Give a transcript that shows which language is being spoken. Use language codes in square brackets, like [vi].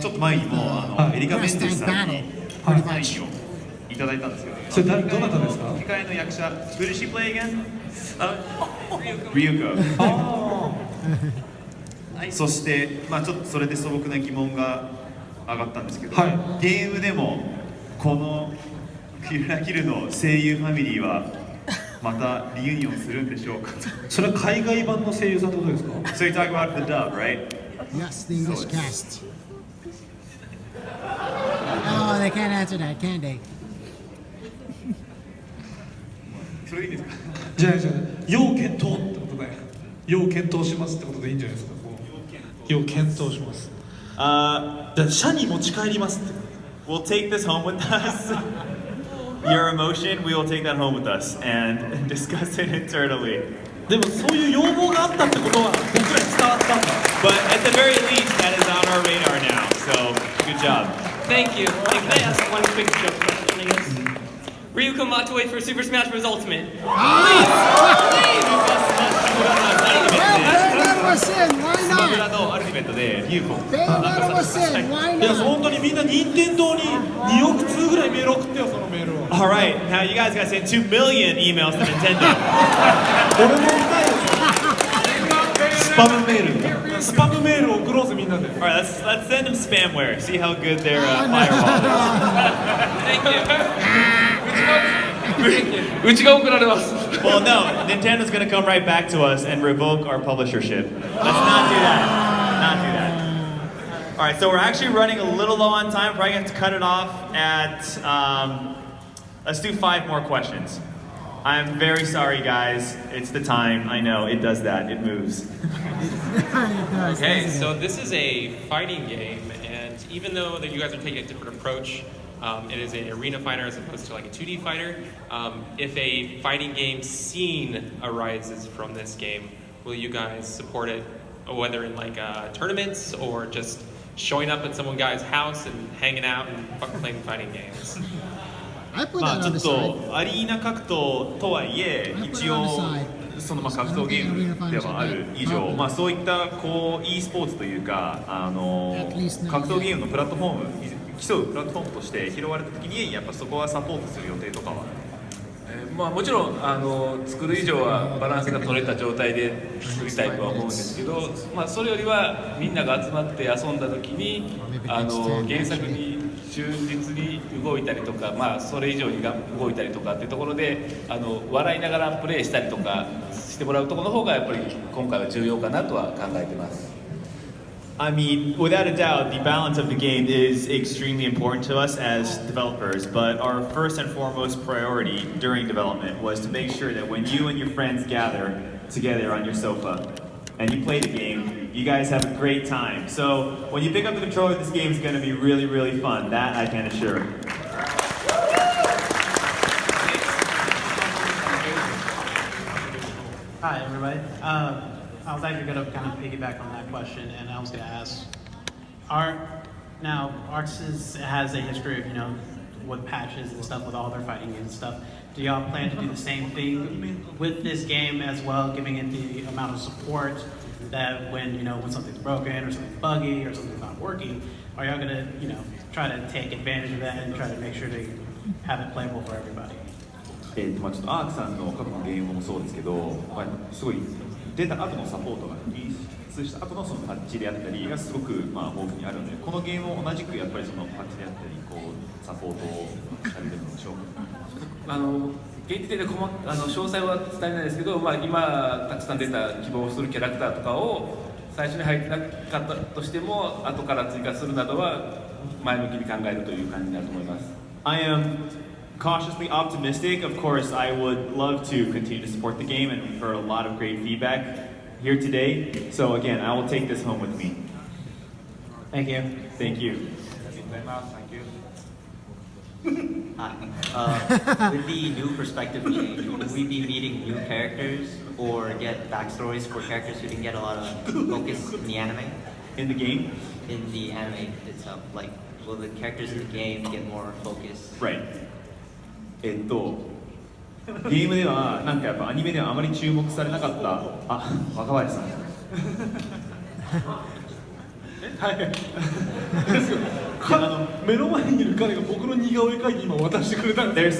[ja] ちょっと前にもエリカ・メンデスさんにサインをいただいたんですよね。それどなたですか？吹き替えの役者。 [en] Who did she play again? Ryuko. [ja] そして、ちょっとそれで素朴な疑問が上がったんですけど、ゲームでもこのキルラキルの声優ファミリーはまたリユニオンするんでしょうか。それは海外版の声優さんってことですか？ [en] So you're talking about the dub, right? Yes, the English cast. Oh, they can't answer that, can they? [ja] それいいですか？じゃあ要検討ってことで、要検討しますってことでいいんじゃないですか。要検討します。じゃあ社に持ち帰りますって。 [en] We'll take this home with us. Your emotion, we will take that home with us and discuss it internally. [ja] でもそういう要望があったってことは僕らに伝わったんだ。 [en] But at the very least, that is on our radar now. So good job. Thank you. And can I ask one quick joke question, I guess? Ryu Kamatoe for Super Smash Bros. Ultimate. Please! Bayonetta was in, why [ja] スマブ [en] not? [ja] ラのアルティメットでリュウコ [en] Bayonetta was in, why [ja] いや [en] not? [ja] 本当にみんな任天堂に2億通ぐらいメール送ってよそのメールを。 [en] Alright, now you guys gotta send 2 million emails to Nintendo. [ja] 俺も見たいですよ。スパムメール。スパムメールを送ろうぜみんなで。 [en] Alright, let's send them spamware. See how good their firewall is. [ja] うちが送られます。 [en] Well, no, Nintendo's gonna come right back to us and revoke our publishership. Let's not do that. Not do that. Alright, so we're actually running a little low on time. Probably gonna have to cut it off at, let's do 5 more questions. I'm very sorry, guys. It's the time. I know, it does that. It moves. Okay, so this is a fighting game, and even though that you guys are taking a different approach, it is an arena fighter as opposed to like a 2D fighter. If a fighting game scene arises from this game, will you guys support it, whether in like tournaments or just showing up at some guy's house and hanging out and playing fighting games? I put [ja] まあ [en] that [ja] ち [en] on [ja] ょ [en] the [ja] っ [en] side. [ja] とアリーナ格闘とはいえ一応その格闘ゲームではある以上、そういったこう e スポーツというか格闘ゲームのプラットフォーム競うプラットフォームとして拾われた時にやっぱそこはサポートする予定とかは。もちろん作る以上はバランスが取れた状態で作りたいとは思うんですけど、それよりはみんなが集まって遊んだ時に原作に忠実に動いたりとか、それ以上に動いたりとかっていうところで笑いながらプレイしたりとかしてもらうところの方がやっぱり今回は重要かなとは考えてます。 [en] I mean, without a doubt, the balance of the game is extremely important to us as developers, but our first and foremost priority during development was to make sure that when you and your friends gather together on your sofa and you play the game, you guys have a great time. So when you pick up the controller, this game is going to be really, really fun. That I can assure. Hi, everybody. I was actually going to kind of piggyback on that question, and I was going to ask, Arts has a history of, with patches and stuff, with all their fighting games and stuff. Do y'all plan to do the same thing with this game as well, giving it the amount of support that when something's broken or something's buggy or something's not working, are y'all going to, try to take advantage of that and try to make sure to have it playable for everybody? [ja] ちょっとアークさんの過去のゲームもそうですけど、すごい出た後のサポートがリリースした後のそのパッチであったりがすごく豊富にあるので、このゲームも同じくやっぱりそのパッチであったりサポートをされてるんでしょうか。現時点で詳細は伝えないですけど、今たくさん出た希望するキャラクターとかを最初に入ってなかったとしても後から追加するなどは前向きに考えるという感じになると思います。 [en] I am cautiously optimistic. Of course, I would love to continue to support the game, and we've heard a lot of great feedback here today. So again, I will take this home with me. Thank you. Thank you. Thank you. Hi. With the new perspective change, will we be meeting new characters or get backstories for characters who didn't get a lot of focus in the anime? In the game? In the anime itself. Like, will the characters in the game get more focus? Right. [ja] ゲームではなんかやっぱアニメではあまり注目されなかった若林さん目の前にいる彼が僕の似顔絵描いて今渡してくれたんです。